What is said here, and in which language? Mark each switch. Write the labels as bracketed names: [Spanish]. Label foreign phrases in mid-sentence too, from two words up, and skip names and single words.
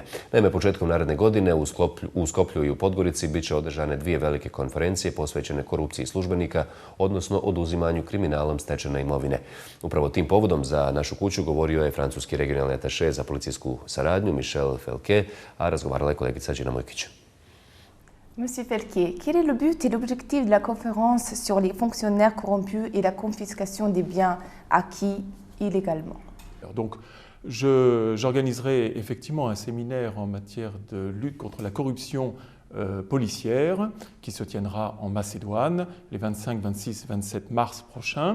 [Bosnian] Naime, početkom naredne godine u Skoplju i u Podgorici bit će održane dvije velike konferencije posvećene korupciji službenika, odnosno oduzimanju kriminalom stečene imovine. Upravo tim povodom za našu kuću govorio je francuski regionalni ataše za policijsku saradnju Michel Felke, a razgovarala je kolegica Đina Mojkić. [French] Monsieur Felke, quel est le but et l'objectif de la conférence sur les fonctionnaires corrompus et la confiscation des biens acquis illégalement? Donc, j'organiserai effectivement un séminaire en matière de lutte contre la corruption policière qui se tiendra en Macédoine les 25, 26 et 27 mars prochains.